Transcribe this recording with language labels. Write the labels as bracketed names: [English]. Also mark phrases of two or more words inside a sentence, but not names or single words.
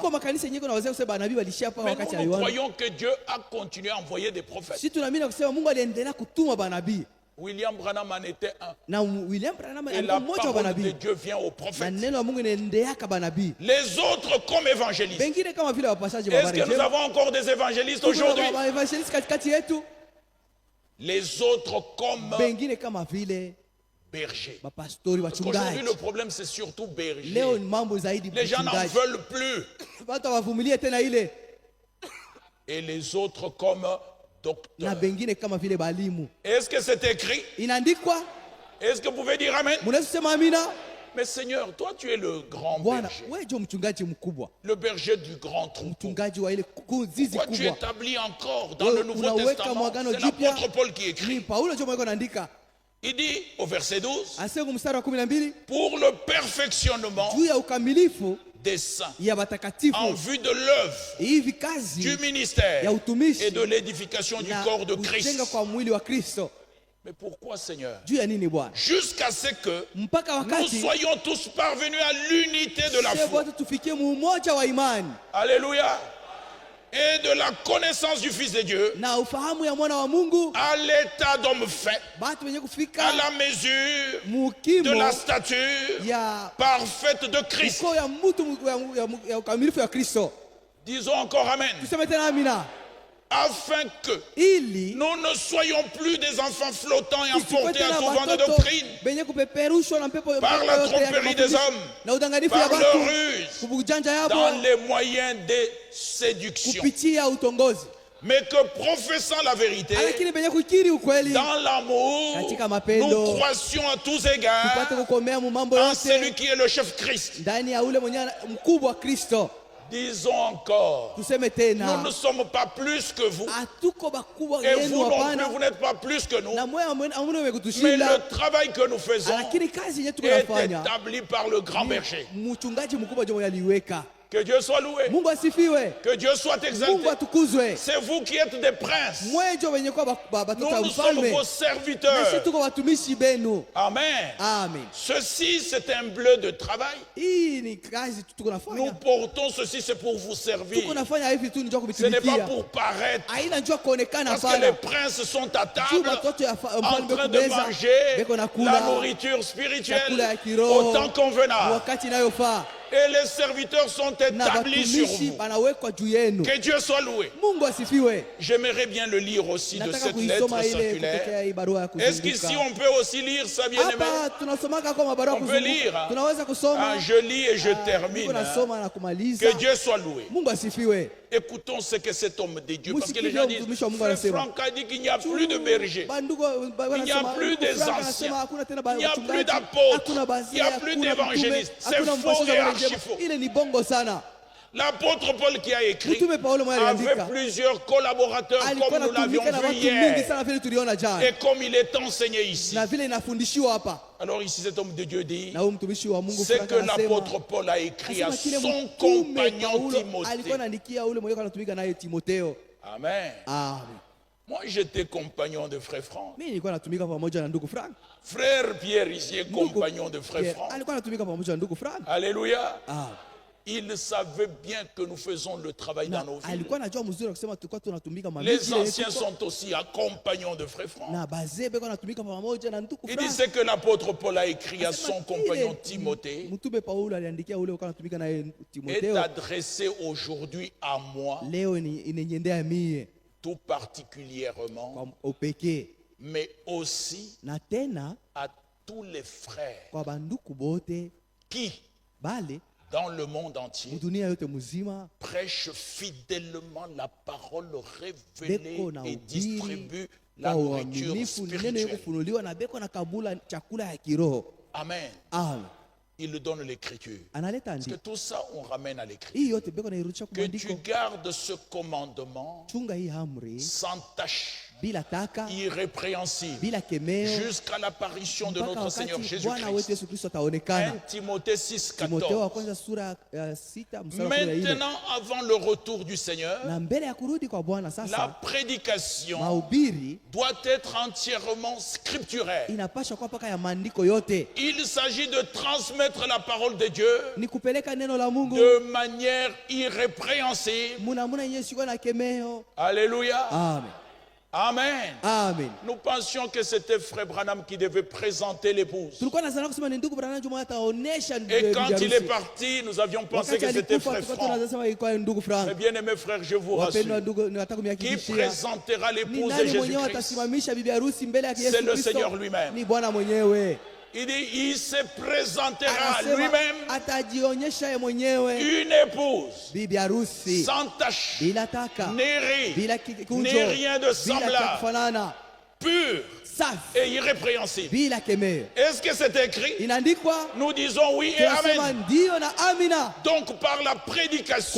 [Swahili] Kuko makanisa yenyewe kuna wazee kusema banabii walishia hapa [French] Mais [Swahili] wakati [French] nous, nous [Swahili] aliona. [French] croyons que Dieu a continué à envoyer des prophètes. [Swahili] Sisi tunaamini kusema Mungu aliendelea kutuma banabii. [French] William Branham en était un. [Swahili] Na William Branham [French] Et [Swahili] alikuwa [French] la [Swahili] mmoja wa [French] parole de [Swahili] banabii. [French] Dieu vient aux [Swahili] Na [French] prophètes. [Swahili] neno la Mungu inaendeaka banabii. [French] Les autres comme évangélistes. [Swahili] Bengine kama vile wapashaji wa [French] Est-ce [Swahili] habari [French] que nous [Swahili] njema. [French] avons encore des évangélistes [Swahili] Tuko [French] aujourd'hui? [Swahili] na evangelist katikati yetu. [French] Les autres comme [Swahili] Bengine kama vile [French] bergers. [Swahili] mapastori [French] Parce qu'aujourd'hui, [Swahili] wachungaji. [French] le problème, c'est surtout berger. [Swahili] Leo ni mambo zaidi [French] Les gens n'en [Swahili] mchungaji. [French] veulent plus. [Swahili] Watu wavumilie tena ile. [French] Et les autres comme [Swahili] Na [French] docteurs. [Swahili] bengine kama vile balimu. [French] Est-ce que c'est écrit? [Swahili] Inaandikwa, [French] Est-ce que vous pouvez dire Amen? [Swahili] mnaweza kusema amina. [French] Mais Seigneur, toi, tu es le grand [Swahili] Bwana, [French] berger. [Swahili] wewe ndio mchungaji mkubwa. [French] Le berger du grand troupeau. [Swahili] Mchungaji wa ile zizi [French] Pourquoi tu [Swahili] kubwa. [French] établis encore dans [Swahili] Wewe [French] le Nouveau [Swahili] unaweka [French] Testament? [Swahili] mwagano [French] C'est [Swahili] jipya. [French] l'apôtre Paul qui [Swahili] Ni [French] écrit. [Swahili] Paulo ndio mweko anaandika. [French] Il dit au verset 12, [Swahili] Asema mstari wa 12, [French] pour le perfectionnement [Swahili] juu ya ukamilifu [French] des saints, [Swahili] ya [French] en [Swahili] watakatifu. [French] vue de l'œuvre [Swahili] Hivi [French] du [Swahili] kazi [French] ministère [Swahili] ya utumishi [French] et de l'édification du [Swahili] na [French] corps de [Swahili] kujenga [French] Christ. [Swahili] kwa mwili wa Kristo. [French] Mais pourquoi, Seigneur? [Swahili] Juu ya nini Bwana? [French] Jusqu'à ce que [Swahili] Mpaka [French] nous [Swahili] wakati [French] soyons tous parvenus à l'unité de la [Swahili] sisi [French] foi. [Swahili] wote tufikie umoja wa imani [French] Alléluia. Et de la connaissance du Fils de Dieu [Swahili] na ufahamu ya mwana wa Mungu, [French] à l'état d'homme fait, [Swahili] batu wenye [French] à [Swahili] kufika [French] la mesure de [Swahili] mukimo [French] la stature [Swahili] ya [French] parfaite de Christ. [Swahili] uko ya mtu ya ukamilifu ya Kristo. [French] Disons encore Amen. [Swahili] Tuseme tena amina. [French] Afin que [Swahili] Ili [French] nous ne soyons plus des enfants flottants et [Swahili] tusikwe [French] emportés à [Swahili] tena [French] tout vent de [Swahili] watoto [French] doctrine, [Swahili] benye kupeperushwa na pepo [French] par la [Swahili] yote ya [French] tromperie des [Swahili] mafundisho [French] hommes, [Swahili] na udanganifu ya [French] par leur [Swahili] watu [French] ruse, [Swahili] kubujanja [French] dans [Swahili] yabo [French] les moyens de séduction. [Swahili] kupitia utongozi, [French] Mais que professant la vérité, [Swahili] lakini benye kukiri ukweli [French] dans l'amour, [Swahili] Katika mapendo, [French] nous croissions à tous égards [Swahili] tupate kukomea mu mambo [French] en celui [Swahili] yote [French] qui est le chef Christ. [Swahili] ndani ya ule mwenye mkubwa Kristo. [French] Disons encore, [Swahili] Tuseme [French] nous [Swahili] tena [French] ne sommes pas plus que vous, [Swahili] hatuko bakubwa [French] et [Swahili] yenu [French] vous non plus, [Swahili] hapana, [French] vous n'êtes pas plus que nous. [Swahili] na mwe amune [French] Mais [Swahili] wekutushinda, [French] le travail que nous faisons [Swahili] lakini kazi yenyewe [French] est [Swahili] tunafanya [French] établi par le grand berger. [Swahili] mchungaji mkubwa ndio aliweka. [French] Que Dieu soit loué, [Swahili] Mungu asifiwe, [French] que Dieu soit exalté. [Swahili] Mungu atukuzwe. [French] C'est vous qui êtes des princes. [Swahili] Mwe ndio wenye kwa batoto wa [French] Nous sommes [Swahili] mfalme, [French] vos [Swahili] na sisi [French] serviteurs. [Swahili] tuko watumishi benu. [French] Amen. [Swahili] Amen. [French] Ceci, c'est un bleu de travail. [Swahili] Hii ni kazi tu tuko [French] Nous [Swahili] nafanya, [French] portons ceci, c'est pour vous servir. [Swahili] tuko nafanya hivi tu njoo [French] Ce n'est pas [Swahili] kubitumikia, [French] pour paraître. [Swahili] haina njoo kuonekana [French] Parce que les [Swahili] hapana. [French] princes sont à [Swahili] Juu [French] table, [Swahili] batoto ya [French] en [Swahili] mfalme [French] train de [Swahili] kumeza [French] manger [Swahili] beko na [French] la [Swahili] kula [French] nourriture spirituelle [Swahili] chakula ya kiroho [French] au temps convenable. [Swahili] wakati inayofaa. [French] Et les serviteurs sont [Swahili] na [French] établis sur [Swahili] watumishi [French] vous. [Swahili] banawekwa juu yenu. [French] Que Dieu soit loué. [Swahili] Mungu asifiwe. [French] J'aimerais bien le lire aussi de [Swahili] Nataka [French] cette lettre [Swahili] kuisoma ile [French] circulaire. [Swahili] kutokea hii barua ya [French] Est-ce qu'ici [Swahili] kuzunguka. [French] on peut aussi lire ça, bien-aimé? [Swahili] Hapa tunasomaka kwa mabarua [French] On peut lire, [Swahili] kuzunguka. [French] hein? [Swahili] Tunaweza kusoma. [French] Ah, je lis et je termine. [Swahili] Niko [French] Hein. [Swahili] nasoma na kumaliza. [French] Que Dieu soit loué. [Swahili] Mungu asifiwe. [French] Écoutons ce que cet homme de Dieu, parce que les [Swahili] Musikize [French] gens disent, [Swahili] mtumishi wa Mungu [French] Frère [Swahili] anasema. [French] Franck a dit qu'il n'y a plus de berger. [Swahili] Bandugu [French] Il n'y a plus des anciens. Il n'y a plus d'apôtres. Il n'y a plus d'évangélistes. C'est faux et archi-faux. [Swahili] Ile ni bongo sana. [French] L'apôtre Paul qui a écrit [Swahili] Mtume Paulo mwenye [French] avait [Swahili] aliandika [French] plusieurs collaborateurs [Swahili] alikuwa [French] comme nous l'avions [Swahili] anatumika na [French] vu [Swahili] watu mingi [French] hier [Swahili] sana vile tuliona jana, [French] et comme il est enseigné ici. [Swahili] na vile inafundishiwa hapa. [French] Alors ici cet homme de Dieu dit [Swahili] Na huyu mtumishi wa Mungu [French] ce [Swahili] Frank [French] que [Swahili] anasema, [French] l'apôtre Paul a écrit à [Swahili] anasema kile [French] son [Swahili] mtume [French] compagnon [Swahili] Paulo alikuwa [French] Timothée. [Swahili] anaandikia ule mwenye anatumika naye Timotheo. [French] Amen. [Swahili] Amen. [French] Moi j'étais compagnon de frère Franck. [Swahili] Mimi nilikuwa natumika pamoja na ndugu Frank. [French] Frère Pierre ici est [Swahili] Ndugu [French] compagnon de frère [Swahili] Pierre [French] Franck. [Swahili] alikuwa anatumika pamoja na ndugu Frank. [French] Alléluia. Ah. Il savait bien que nous faisons le travail dans nos villes. [Swahili] Alikuwa anajua mzuri kusema tulikuwa tunatumika [French] Les anciens sont aussi compagnons de frère Franck. [Swahili] na bazee beko anatumika pamoja na ndugu [French] Il [Swahili] Frank. [French] dit ce que l'apôtre Paul a écrit à [Swahili] Anasema [French] son [Swahili] kile [French] compagnon Timothée [Swahili] Mtume Paulo aliandikia ule alikuwa anatumika naye [French] est [Swahili] Timotheo. [French] adressé aujourd'hui à moi [Swahili] Leo inanyendea mie [French] tout particulièrement, [Swahili] kwa upekee [French] mais aussi [Swahili] na tena [French] à tous les frères [Swahili] kwa banduku bote [French] qui, [Swahili] bale [French] dans le monde entier, [Swahili] dunia yote mzima [French] prêchent fidèlement la parole révélée [Swahili] beko na [French] et [Swahili] ubiri [French] distribuent la [Swahili] kwa [French] nourriture [Swahili] uaminifu, neno [French] spirituelle. [Swahili] kufunuliwa na beko na kabula chakula ya kiroho. [French] Amen. [Swahili] Amen. [French] Il donne l'écriture. [Swahili] Analeta [French] Parce que [Swahili] andiko [French] tout ça, on ramène à l'écriture. [Swahili] hii yote beko nairudisha kwa [French] Que tu [Swahili] andiko. [French] gardes ce commandement [Swahili] Chunga hii amri [French] sans tâche, [Swahili] bila taka, [French] irrépréhensible, [Swahili] bila kemeo, [French] jusqu'à l'apparition de [Swahili] mpaka [French] notre Seigneur [Swahili] wakati Bwana wetu [French] Jésus-Christ. [Swahili] Yesu Kristo ataonekana. [French] 1 Timothée 6, [Swahili] Timotheo wa [French] 14. [Swahili] kwanza sura 6 mstari wa 14. [French] Maintenant, avant le retour du Seigneur, [Swahili] Na mbele ya kurudi kwa Bwana [French] la [Swahili] sasa, [French] prédication [Swahili] mahubiri [French] doit être entièrement scripturaire. [Swahili] inapaswa kuwa mpaka ya maandiko yote. [French] Il s'agit de transmettre la parole de Dieu [Swahili] Ni kupeleka neno la Mungu [French] de manière irrépréhensible. [Swahili] munamuna yenyewe sikuwa na kemeo. [French] Alléluia. [Swahili] Amen. [French] Amen. [Swahili] Amen. [French] Nous pensions que c'était Frère Branham qui devait présenter l'épouse. [Swahili] Tulikuwa nazana kusema ni ndugu Branham Juma ataonesha [French] Et quand il est [Swahili] harusi. [French] parti, nous avions pensé [Swahili] Wakati [French] que c'était [Swahili] alikufa [French] Frère [Swahili] tulikuwa [French] Franck. [Swahili] tunasema ilikuwa ndugu [French] Mais [Swahili] Frank. [French] bien aimé frère, je vous [Swahili] Wapendwa [French] rassure. [Swahili] ndugu, nataka [French] Qui [Swahili] kumhakikishia [French] présentera [Swahili] ni [French] l'épouse de [Swahili] nani mwenyewe [French] Jésus-Christ? [Swahili] atasimamisha bibi harusi mbele ya [French] C'est [Swahili] Yesu [French] le [Swahili] Kristo? [French] Seigneur lui-même. [Swahili] Ni Bwana mwenyewe. [French] Il dit, il se présentera [Swahili] Anasema [French] lui-même [Swahili] atajionyesha yeye mwenyewe [French] une épouse [Swahili] bibi harusi [French] sans tache, [Swahili] bila taka, [French] ni riz, [Swahili] bila [French] ni [Swahili] kikunjo, [French] rien de [Swahili] bila cha [French] semblable, [Swahili] kufanana, [French] pur [Swahili] safi, [French] et irrépréhensible. [Swahili] bila kemeo. [French] Est-ce que c'est écrit? [Swahili] Inaandikwa, [French] Nous disons oui et [Swahili] tunasema [French] amen. [Swahili] ndio na amina, [French] Donc par la prédication